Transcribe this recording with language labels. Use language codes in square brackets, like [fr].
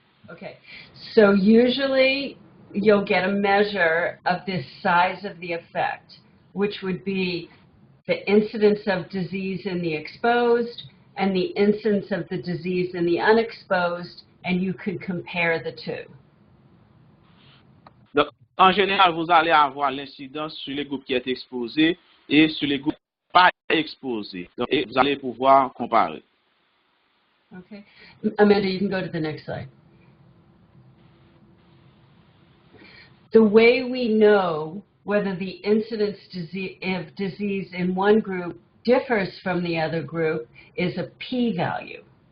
[en] Okay, so usually you'll get a measure of the size of the effect, which would be the incidence of disease in the exposed and the incidence of the disease in the unexposed, and you could compare the two. [fr] Donc, en général, vous allez avoir l'incidence sur les groupes qui est exposés et sur les groupes pas exposés. Donc, et vous allez pouvoir comparer. [en] Okay, Amanda, you can go to the next slide. The way we know whether the incidence of disease in one group differs from the other group is a p-value.